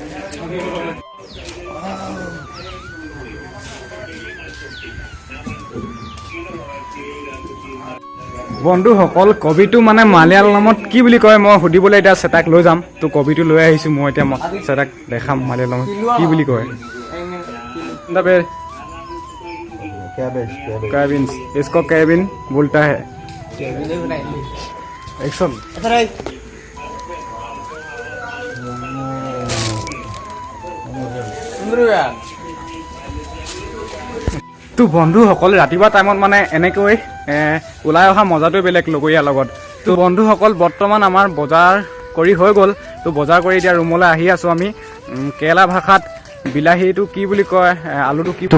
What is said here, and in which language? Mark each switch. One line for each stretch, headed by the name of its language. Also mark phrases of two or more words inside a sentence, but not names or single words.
Assamese: বন্ধুসকল কবিটো মানে মালিয়ালমত কি বুলি কয় মই সুধিবলৈ এতিয়া চেতাক লৈ যাম তো কবিটো লৈ আহিছোঁ মই এতিয়া চেতাক দেখাম মালিয়ালমত কি বুলি কয়
Hindi: कैबिन इसको कैबिन बोलता है
Assamese: একচন তো বন্ধুসকল ৰাতিপুৱা টাইমত মানে এনেকৈ ওলাই অহা মজাটোৱে বেলেগ লগৰীয়াৰ লগত তো বন্ধুসকল বৰ্তমান আমাৰ বজাৰ কৰি হৈ গ'ল তো বজাৰ কৰি এতিয়া ৰুমলৈ আহি আছোঁ আমি কেৰেলা ভাষাত বিলাহীটো কি বুলি কয় আলুটো কি